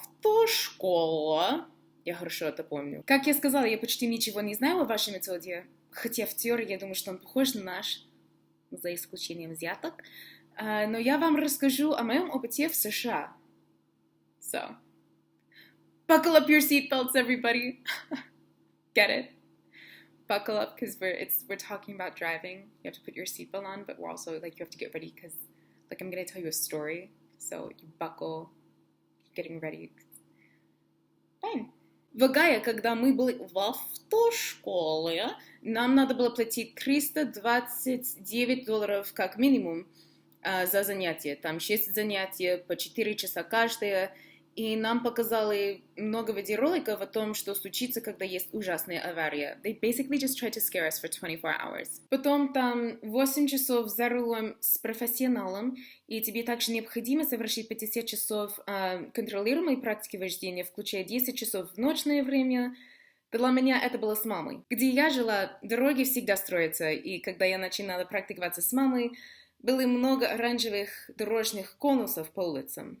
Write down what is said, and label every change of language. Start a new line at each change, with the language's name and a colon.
Russian: Автошкола. Я хорошо это помню. Как я сказала, я почти ничего не знаю о вашей методе, хотя в теории я думаю, что он похож на наш, за исключением взяток. Но я вам расскажу о моем опыте в США.
English: So, buckle up your seatbelts, everybody. Get it? Buckle up because we're talking about driving. You have to put your seatbelt on, but we're also you have to get ready because I'm gonna tell you a story. So you buckle, getting ready. Fine.
Russian: В Огайо, когда мы были в автошколе, нам надо было платить $329 как минимум за занятие. Там 6 занятий по 4 часа каждое. И нам показали много видеороликов о том, что случится, когда есть ужасная авария.
English: They basically just tried to scare us for 24 hours.
Russian: Потом там 8 часов за рулем с профессионалом, и тебе также необходимо совершить 50 часов контролируемой практики вождения, включая 10 часов в ночное время. Для меня это было с мамой. Где я жила, дороги всегда строятся, и когда я начинала практиковаться с мамой, было много оранжевых дорожных конусов по улицам.